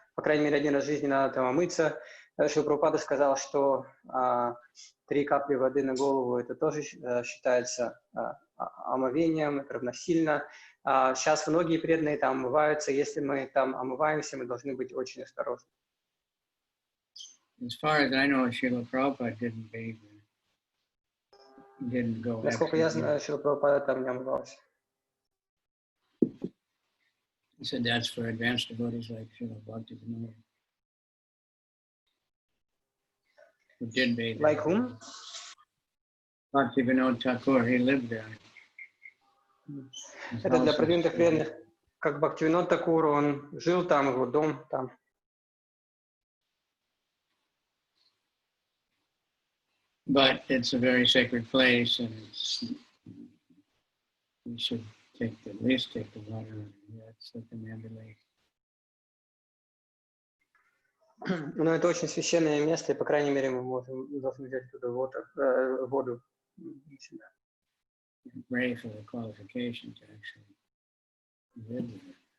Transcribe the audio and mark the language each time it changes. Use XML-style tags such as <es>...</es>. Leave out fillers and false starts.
<ru>по крайней мере, один раз в жизни надо там омыться. Шрила Прабхупада сказал, что 3 капли воды на голову это тоже считается омовением, это равносильно. Сейчас многие преданные там омываются. Если мы там омываемся, мы должны быть очень осторожны.</ru> <en>As far as I know, Srila Prabhupada didn't bathe. Didn't go.</en> <ru>Насколько я знаю, Шрила Прабхупада там не омывался.</ru> <en>He said that's for advanced devotees like Srila Bhaktivinoda. Who did bathe. Like whom? Bhaktivinoda Thakur, he lived there.</en> <ru>Это для продвинутых преданных, как Бхактивинод Такур, он жил там, его дом там.</ru> <en>But it's a very sacred place, and we should at least take the water. That's like an ambulance.</en> <ru>Но это очень священное место, и, по крайней мере, мы должны взять туда воду.</ru> <en>Pray for the qualification to actually live there.</en>